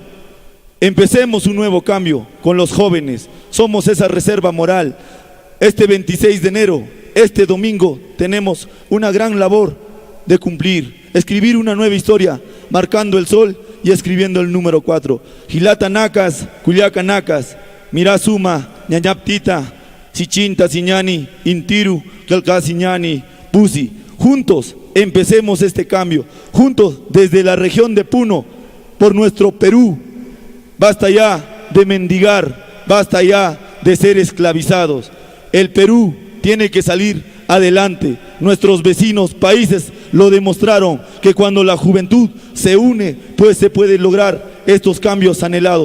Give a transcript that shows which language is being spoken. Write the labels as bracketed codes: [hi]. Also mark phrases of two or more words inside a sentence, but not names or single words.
[es] Empecemos un nuevo cambio con los jóvenes. Somos esa reserva moral. Este 26 de enero, este domingo, tenemos una gran labor de cumplir. Escribir una nueva historia, marcando el sol y escribiendo el número 4. Gilata Nacas, Culiaca Nacas, Mirasuma, Ñañaptita, Sichinta, Siñani, Intiru, Calca Siñani, Pusi. Juntos empecemos este cambio, juntos desde la región de Puno, por nuestro Perú. Basta ya de mendigar, basta ya de ser esclavizados. El Perú tiene que salir adelante. Nuestros vecinos países lo demostraron, que cuando la juventud se une, pues se puede lograr estos cambios anhelados.